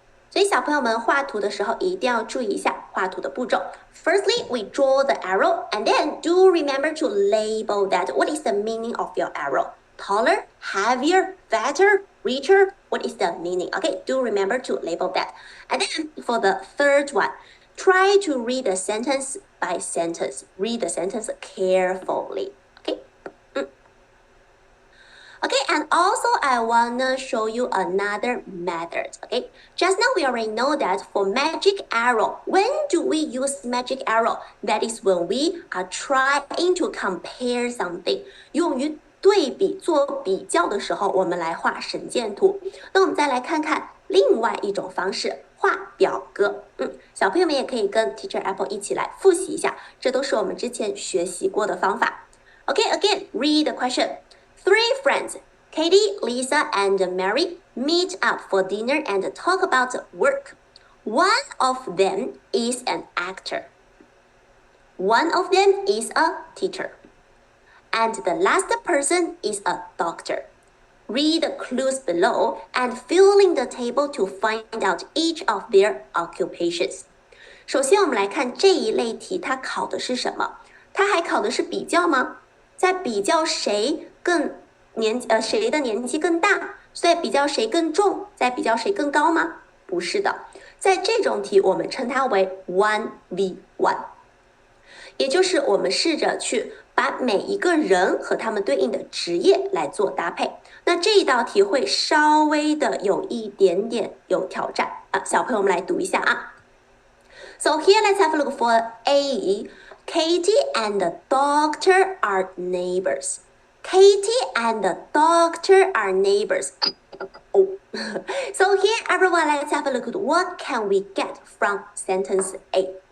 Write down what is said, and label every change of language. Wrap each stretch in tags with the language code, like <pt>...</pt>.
<zh>所以小朋友们画图的时候一定要注意一下画图的步骤。</zh> <en>Firstly, we draw the arrow and then do remember to label that. What is the meaning of your arrow? Taller, heavier, fatter, richer? What is the meaning? Okay, do remember to label that. And then for the third one, try to read the sentence by sentence. Read the sentence carefully. Okay, and also I wanna show you another method, okay? Just now we already know that for magic arrow, when do we use magic arrow? That is when we are trying to compare something.</en> <zh>用于对比做比较的时候，我们来画神剑图。那我们再来看看另外一种方式，画表格。小朋友们也可以跟 Teacher Apple 一起来复习一下，这都是我们之前学习过的方法。</zh> <en>Okay, again, read the question. 3 friends, Katie, Lisa, and Mary meet up for dinner and talk about work. One of them is an actor. One of them is a teacher. And the last person is a doctor. Read the clues below and fill in the table to find out each of their occupations.</en> <zh>首先我们来看这一类题，它考的是什么？它还考的是比较吗？在比较谁谁的年纪更大，在比较谁更重，在比较谁更高吗？不是的，在这种题我们称它为 1v1， 也就是我们试着去把每一个人和他们对应的职业来做搭配。那这一道题会稍微的有一点点有挑战啊，小朋友们来读一下啊。</zh> <en>So here let's have a look for A. Katie and the doctor are neighbors. Katie and the doctor are neighbors. Oh. So here, everyone, let's have a look at what can we get from sentence A.</en>